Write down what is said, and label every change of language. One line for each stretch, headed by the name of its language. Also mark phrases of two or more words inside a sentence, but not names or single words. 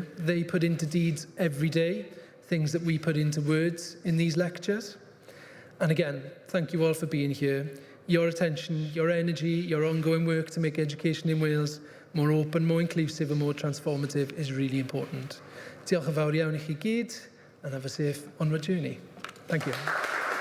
English: They put into deeds every day, things that we put into words in these lectures. And again, thank you all for being here. Your attention, your energy, your ongoing work to make education in Wales more open, more inclusive and more transformative is really important.
Welsh: Diolch yn fawr iawn i chi gyd
English: and have a safe onward journey. Thank you.